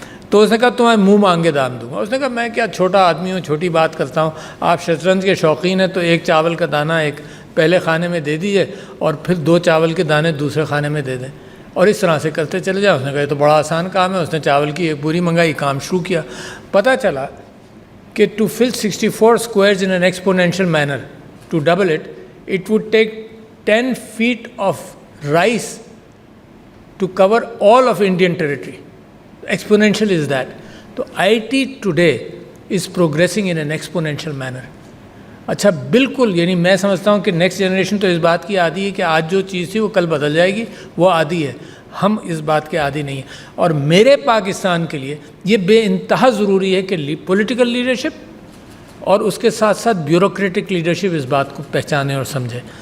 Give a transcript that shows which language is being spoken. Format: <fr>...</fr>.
<ur>تو اس نے کہا تمہیں منہ مانگے دام دوں گا. اس نے کہا میں کیا چھوٹا آدمی ہوں، چھوٹی بات کرتا ہوں، آپ شطرنج کے شوقین ہیں تو ایک چاول کا دانہ ایک پہلے خانے میں دے دیجئے اور پھر 2 چاول کے دانے دوسرے خانے میں دے دیں، اور اس طرح سے کرتے چلے جاؤ. اس نے کہا یہ تو بڑا آسان کام ہے. اس نے چاول کی ایک بوری منگائی، کام شروع کیا. پتہ چلا کہ</ur> <en>To fill 64 squares in an exponential manner, to double it, it would take 10 feet of rice to cover all of Indian territory. Exponential is that.</en> <ur>تو</ur> <en>IT today is progressing in an exponential manner.</en> <ur>اچھا بالکل، یعنی میں سمجھتا ہوں کہ next generation تو اس بات کی عادی ہے کہ آج جو چیز تھی وہ کل بدل جائے گی، وہ عادی ہے. ہم اس بات کے عادی نہیں ہیں. اور میرے پاکستان کے لیے یہ بے انتہا ضروری ہے کہ پولیٹیکل لیڈرشپ اور اس کے ساتھ ساتھ بیوروکریٹک لیڈرشپ اس بات کو پہچانے اور سمجھے.</ur>